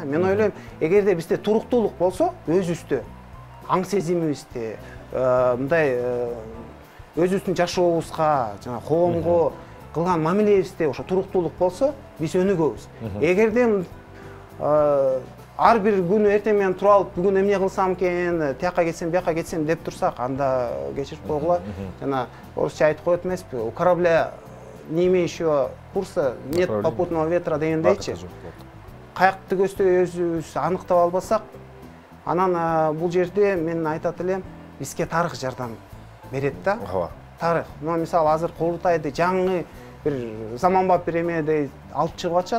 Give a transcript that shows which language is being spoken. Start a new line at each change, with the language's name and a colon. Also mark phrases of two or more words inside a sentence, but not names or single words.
Kyrgyz: Мен ойлойм, эгерде бизде туруктуулук болсо, өзүбүздө аң сезимибизде мындай өзүбүздүн жашообузга, жана коомго кылган мамилебизде ошо туруктуулук болсо, биз өнүгөбүз. Эгерде ар бир күнү эртең менен туруп алып, бүгүн эмне кылсам экен, тияка кетсем, бияка кетсем деп турсак, анда кечирип койгула. Жана орусча айтып коет эмеспи?
Russian: У корабля не имеющего курса нет попутного ветра дегендейчи.
Kyrgyz: Каякты өзүбүз аныктап албасак, анан бул жерде мен айтат элем, бизге тарых жардам берет да. Тарых. Мисалы азыр курултайды жаңы бир заманбап бир эмеде алып чыгып атышат.